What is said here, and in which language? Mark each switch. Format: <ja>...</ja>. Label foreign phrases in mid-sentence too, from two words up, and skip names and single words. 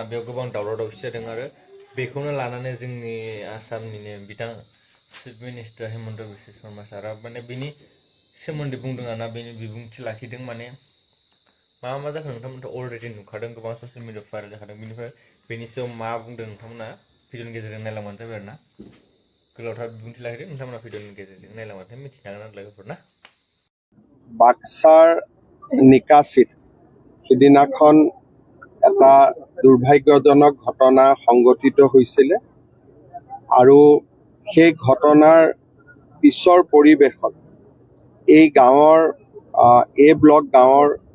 <brx>बेयाव गोबां दावराव दावसि जादों आरो बेखौनो लानानै जोंनि आसामनिनो बिथां</brx> <en>chief minister</en> <brx>हेमन्त बिश्व शर्मा सारा माने बिनि सोमोन्दै बुंदों आरोना। बेनि बिबुंथि लाखिदों माने मा जाखो नोंथांमोनथ' अलरेडि नुखादों, गोबां</brx> <en>social media</en> <brx>भाइरेल जाखादों। बेनिफ्राय बेनि सायाव मा बुंदों नोंथांमोना भिडिअनि गेजेरजों नायलांबानो जाबाय आरोना। गोलावथार बिबुंथि लाखिदों, नोंथांमोना भिडिअनि गेजेरजों नायलांबाथाय मिथिनो हागोन आरो लोगोफोर ना।</brx> <as>বাক্সাৰ নিকাচিত সিদিনাখন এটা দুৰ্ভাগ্যজনক ঘটনা সংঘটিত হৈছিলে আৰু সেই ঘটনাৰ পিছৰ পৰিৱেশত এই গাঁৱৰ এ ব্লক গাঁৱৰ</as>